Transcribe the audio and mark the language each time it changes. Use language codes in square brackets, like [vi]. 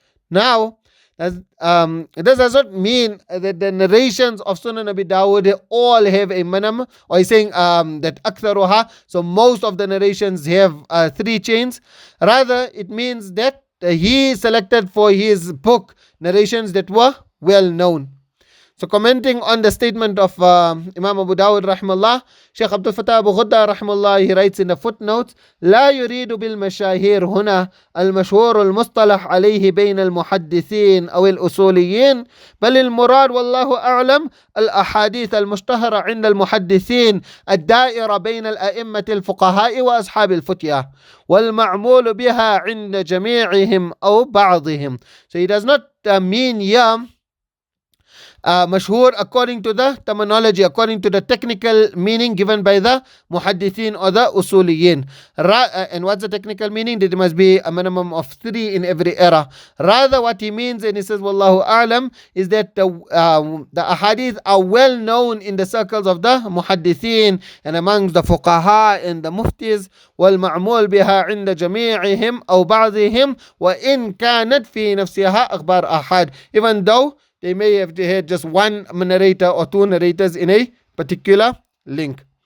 [en] Now, this does not mean that the narrations of Sunan Abi Dawud all have a minimum, or he's saying that aktharuha, so most of the narrations have 3 chains. Rather, it means that he selected for his book narrations that were well known. So commenting on the statement of Imam Abu Dawud rahimahullah, Sheikh Abdul Fattah Abu Ghudda rahimahullah, he writes in the footnotes, [ar] لا يريد بالمشاهير هنا المشهور المصطلح عليه بين المحدثين أو الأصوليين، بل المراد والله أعلم الأحاديث المشتهرة عند المحدثين الدائرة بين الأئمة الفقهاء وأصحاب الفتية والمعمول بها عند جميعهم أو بعضهم. [en] So he does not mean here mashhur according to the terminology, according to the technical meaning given by the muhaddithin or the usuliyin. And what's the technical meaning? That there must be a minimum of 3 in every era. Rather what he means, and he says wallahu a'lam, is that the ahadith are well known in the circles of the muhaddithin and amongst the fuqaha and the muftis, [ar] والمعمول بها عند جميعهم أو بعضهم وإن كانت في نفسها أخبار أحد, [en] even though they may have had just one narrator or 2 narrators in a particular link.